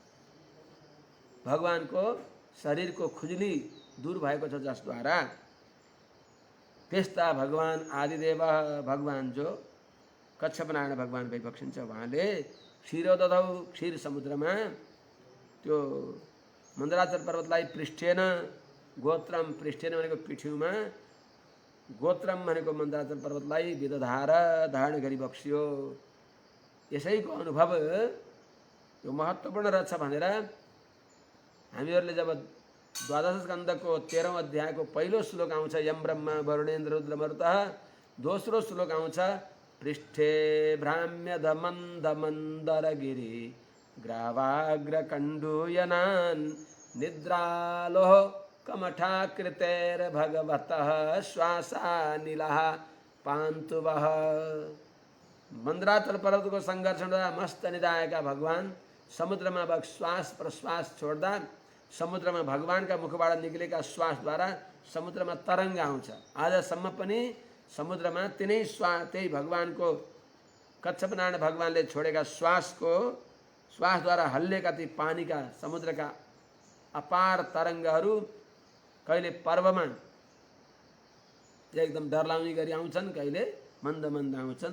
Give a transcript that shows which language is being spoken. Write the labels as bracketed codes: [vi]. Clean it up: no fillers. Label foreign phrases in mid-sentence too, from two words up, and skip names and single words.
[ne] भगवानको शरीरको खुजली दूर भएको छ, जसद्वारा त्यस्ता भगवान आदिदेव भगवान जो कच्छपनारायण भगवान भइबक्सिन्छ, उहाँले क्षीरोदधौ क्षीर समुद्रमा त्यो मन्दराचल पर्वतलाई [sa] पृष्ठेन गोत्रम, [ne] पृष्ठेन भनेको पिठ्युमा, गोत्रम भनेको मन्दराचल पर्वतलाई विदधार धारण गरिबक्स्यो। यसैको अनुभव यो महत्त्वपूर्ण रहेछ भनेर हामीहरूले जब द्वादश स्कन्धको 13औं अध्यायको पहिलो श्लोक आउँछ [sa] यम ब्रह्मा वरुणेन्द्र रुद्र मरुतः, [ne] दोस्रो श्लोक आउँछ [sa] पृष्ठे भ्राम्यद मन्दर गिरि ग्रावाग्र कण्डूयनान् निद्रालोः कमठाकृतेर भगवतः श्वासानिलः पान्तु वः। [ne] मन्द्राचल पर्वतको सङ्घर्ष हुँदा मस्त निदाएका भगवान समुद्रमा श्वास प्रश्वास छोड्दा समुद्रमा भगवानका मुखबाट निक्लेका श्वासद्वारा समुद्रमा तरङ्ग आउँछ। आजसम्म पनि समुद्रमा त्यही भगवानको कच्छपनारायण भगवानले छोडेका श्वासद्वारा हल्लेका ती पानीका समुद्रका अपार तरङ्गहरू कहिले पर्वमा एकदम डरलाउने गरी आउँछन्, कहिले मन्द मन्द आउँछन्।